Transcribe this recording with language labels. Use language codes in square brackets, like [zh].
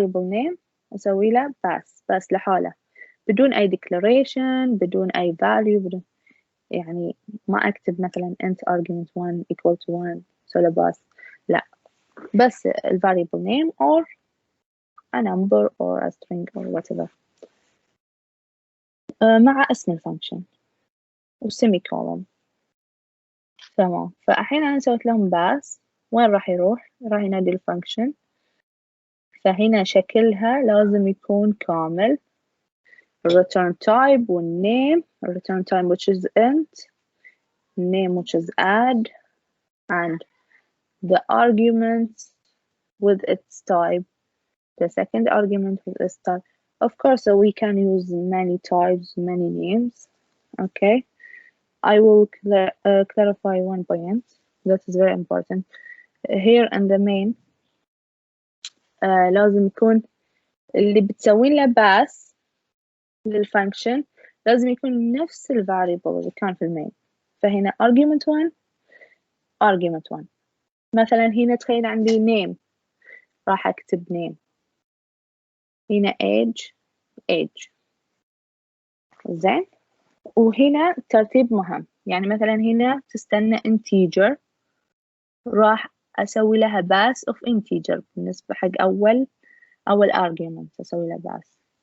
[ar] name أسوي له بس لحاله بدون أي declaration بدون أي value بدون، يعني ما أكتب مثلا int argument 1 equal to 1 سولا بس، لا، بس ال variable name [en] or a number or a string or whatever [ar] مع اسم الفانكشن وسيمي كولوم. تمام. فالحين أنا سويت لهم باس، وين راح يروح؟ راح ينادي الفانكشن. فهنا شكلها لازم يكون كامل. [en] return type والname. return type which is int, name which is add, and the arguments with its type, the second argument with its type. Of course, so we can use many types, many names. Okay, I will clarify one point that is very important. Here in the main [ar] لازم يكون اللي بتسوين له باس للفانكشن لازم يكون نفس الفاريبل اللي كان في المين. فهنا argument 1 argument 1. مثلا هنا تخيل عندي name، راح أكتب name. هنا age زين. وهنا ترتيب مهم، يعني مثلا هنا تستنى integer، راح أسوي لها باس of integer بالنسبة حق أول argument أسوي لها باس.